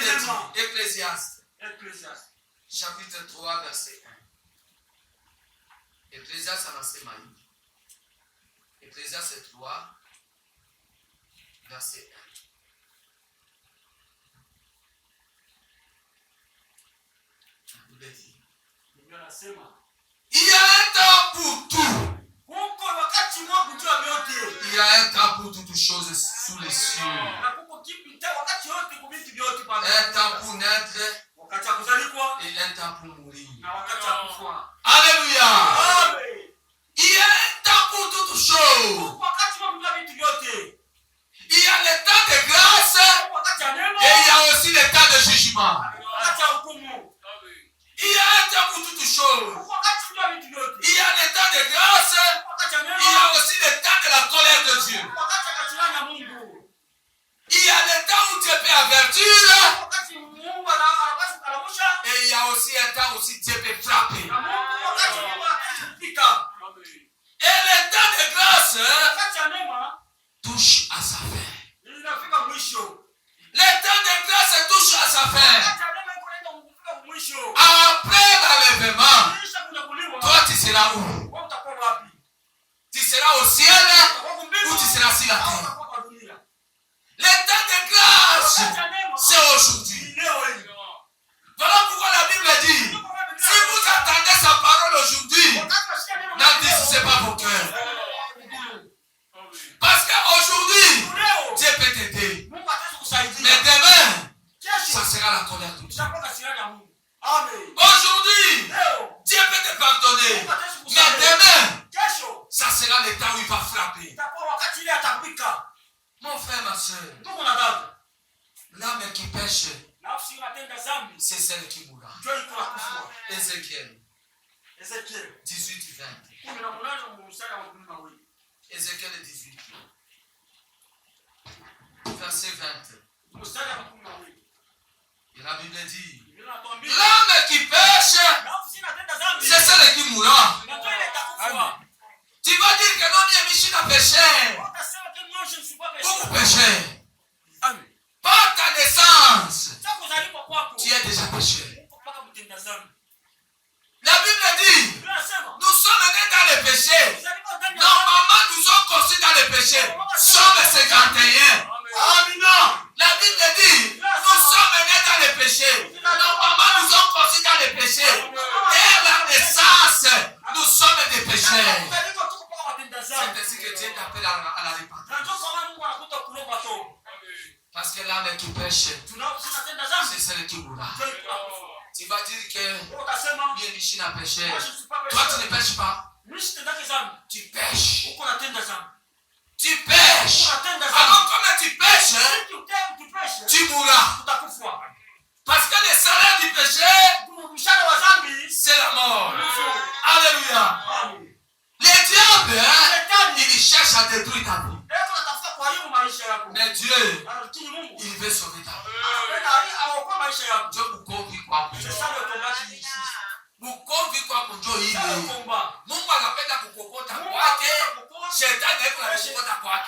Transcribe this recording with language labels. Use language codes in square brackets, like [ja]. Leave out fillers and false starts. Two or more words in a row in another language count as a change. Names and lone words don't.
[sw] Sema. [fr] Ecclésiaste, Ecclésiaste. chapitre 3, verset 1. Ecclésiaste [sw] anasema hivi. [fr] Ecclésiaste 3, verset 1. [sw] Biblia inasema [fr] Il y a un temps pour tout. [sw] kuko wakati mwa kujua vyote. [fr] Il y a un temps pour toutes choses sous les cieux. [sw] Na kuko kipita wakati yote kubiti vyote pale. [fr] Un temps pour naître [sw] Wakati wa kuzaliwa [fr] et un temps pour mourir. [sw] na wakati wa kufa. [fr] Alléluia. Amen. Il y a un temps pour toutes choses. [sw] Kuko wakati mwa kujua vitu vyote. [fr] Il y a le temps de grâce [sw] Kuko wakati wa neema. [fr] et il y a aussi le temps de jugement. [sw] Wakati wa hukumu. [fr] Il y a un temps pour toutes choses. [sw] Kuko wakati kujua vitu vyote. [fr] Il y a le temps de grâce. [sw] Wakati wa [fr] Il y [sw] neema. [fr] a aussi le temps de la colère de Dieu. [sw] Wakati wa kasirani ya Mungu. [fr] Il y a le temps où Dieu peut avertir. [sw] Wakati Mungu anapaswa kukalamusha. [fr] Et il y a aussi un temps où Dieu peut frapper. [sw] Na Mungu wakati Mungu anapika. [fr] Et le temps de grâce [sw] Wakati wa neema [fr] touche à sa fin. [sw] inafika mwisho. [fr] Le temps de grâce touche à sa fin. [sw] Wakati wa neema iko naenda kufika mwisho. [fr] Après l'enlèvement, [sw] Kisha kunyakuliwa. [fr] toi tu seras où? [sw] Wewe utakuwa wapi? [fr] Tu seras au ciel [sw] Utakuwa kumbingu. [fr] ou tu seras sur la [sw] Au [fr] terre? [sw] utakuwa kwa dunia. [fr] Le temps de grâce, [sw] Wakati wa neema [fr] c'est aujourd'hui. [sw] ni leo hii. [fr] Voilà pourquoi la Bible dit, si vous attendez sa parole aujourd'hui, [sw] Wakati unasikia neno la [fr] n'endurcissez pas vos cœurs. Parce qu'aujourd'hui, [sw] leo [fr] Dieu peut t'aider. [sw] Mungu ataweza kusaidia. [fr] Mais demain, [sw] Kesho [fr] ça sera la colère de Dieu. [sw] utakuwa kasirani ya Mungu. [fr] Amen. Aujourd'hui, [sw] Leo [fr] Dieu peut te pardonner. [sw] Mungu ataweza [fr] Mais [sw] kusaidia. [fr] demain, [sw] Kesho [fr] ça sera le temps où il va frapper. [sw] itakuwa wakati ile atapika. [fr] Mon frère, ma soeur, [sw] Ndugu na dada, [fr] l'âme qui pêche, [sw] nafsi inatenda dhambi [fr] c'est celle qui mourra. [sw] ndio iko na kufa. [fr] Ézéchiel [sw] Ezekiel 18-20. 18 mstari wa 12. [fr] Ézéchiel 18. Verset 20. [sw] Mstari wa 12. [fr] Et la Bible dit, [sw] Biblia inatuambia [fr] l'âme qui pêche, [sw] nafsi inatenda dhambi [fr] c'est celle qui mourra. [sw] na ndio ile itakufa. [fr] Tu vas dire que non, bien Michel a péché. Utasema que moi je ne suis pas Beaucoup pécheur. péché. Amen. Par ta naissance, [sw] Sasa kuzaliwa kwako [fr] tu es déjà péché. [sw] uko mpaka mtenda dhambi. [fr] La Bible dit, [sw] Biblia inasema [fr] nous sommes nés dans le péché. [sw] kuzaliwa ndani ya [fr] Nos [sw] dhambi. [fr] mamans nous ont conçus dans le péché. Somme 51. Amina. La Bible dit, nous sommes nés dans le péché. Nos mamans nous ont conçus dans le péché. Dès la naissance, nous sommes des pécheurs. [sw] Kuzaliwa tuko mpaka watenda [fr] C'est [sw] dhambi. [fr] ainsi que Dieu t'appelle à la repentance. [sw] Na ndio kwa maana Mungu anakuta kuomba toba. [fr] Parce que l'âme qui pêche, [sw] Tunatenda dhambi. [fr] c'est celle qui mourra. [sw] Ndio itakufa. [fr] Tu vas dire que [sw] Wewe utasema [fr] bien Michel a péché. moi je ne suis pas Toi, tu pécheur. ne pêches pas. [sw] Mimi sitendaki dhambi. [fr] Tu pêches. [sw] Uko natenda dhambi. [fr] Tu pêches. [sw] Unatenda dhambi. [fr] Alors, comme tu pêches, [sw] Si utapesha [fr] tu mourras. [sw] utakufa. [fr] Parce que le salaire du péché, [sw] Mshahara wa dhambi [fr] c'est la mort. Alléluia. Amen. Le diable, [sw] Shetani [fr] il cherche à détruire ta vie. [sw] leo anatafuta kuharibu maisha yako. [fr] Mais Dieu, [sw] Lakini Mungu [fr] il veut sauver ta vie. [sw] anapenda aokoe maisha yako. Dieu kukovi kwako. [fr] C'est ça le combat qui ici. [sw] Kukovi kwako ndio [fr] C'est ça le [sw] hili. [fr] combat. [sw] Mungu anapenda kukokota Mungu kwake. anataka kukoa. Shetani haiko na kukokota kwake.